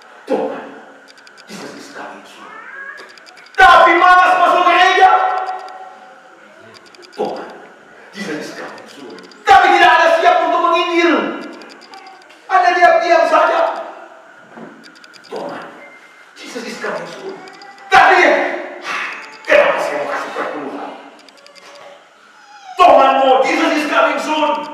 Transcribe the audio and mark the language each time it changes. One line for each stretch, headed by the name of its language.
Indonesian: Tuhan,
English: Jesus is coming soon.
Indonesian: Tapi malas masuk gereja.
English: Tuhan, Jesus is coming soon.
Indonesian: Tapi tidak ada siap untuk menginjil. Ada diam-diam saja. Tuhan,
English: Jesus is coming soon.
Indonesian: Tapi kenapa saya mau kasih perpuluhan?
English: Tuhanmu, Jesus is coming soon.